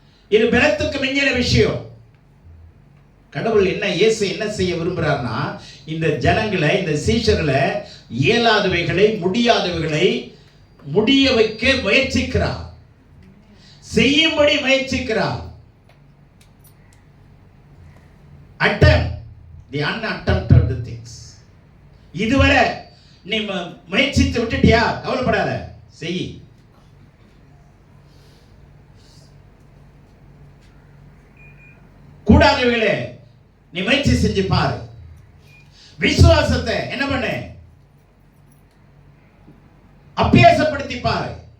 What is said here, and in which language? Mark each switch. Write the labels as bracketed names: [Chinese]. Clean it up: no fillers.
[Tamil] இது பலத்துக்கு மிஞ்சின விஷயம். கடவுள் என்ன, இயேசு என்ன செய்ய விரும்புறாருன்னா, இந்த ஜனங்களை, இந்த சீஷர்களை, இயலாதவைகளை, முடியாதவைகளை முடிய வைக்க முயற்சிக்கிறார், செய்யும்படி முயற்சிக்கிறார். [English] attempt the unattempted things. [Tamil] இதுவரை நீ முயற்சித்து விட்டுட்டியா, கவலைப்படாத, செய். கூடாதவைகளே நீ முயற்சி செஞ்சு பாரு. விசுவாசத்தை என்ன பண்ணு, அபியாசப்படுத்தி பாரு.